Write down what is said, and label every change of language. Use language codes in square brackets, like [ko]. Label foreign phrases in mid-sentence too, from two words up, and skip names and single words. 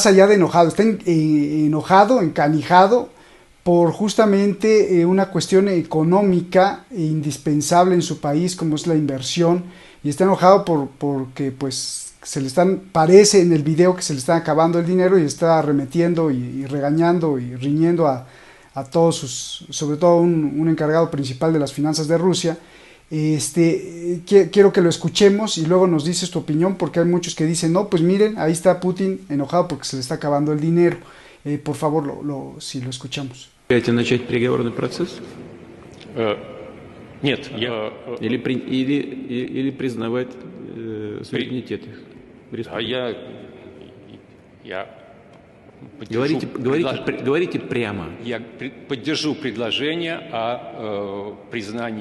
[es] allá de enojado, está enojado, encanijado, por justamente una cuestión económica e indispensable en su país, como es la inversión, y está enojado porque pues parece en el video que se le está acabando el dinero y está arremetiendo y regañando y riñendo a todos sobre todo un encargado principal de las finanzas de Rusia. Quiero que lo escuchemos y luego nos dices tu opinión, porque hay muchos que dicen, no, pues miren, ahí está Putin enojado porque se le está acabando el dinero. Por favor, si lo escuchamos. [ru] Начать переговорный процесс? Нет. Или признавать суверенитет их. Говорите прямо. Я поддержу предложение о признании.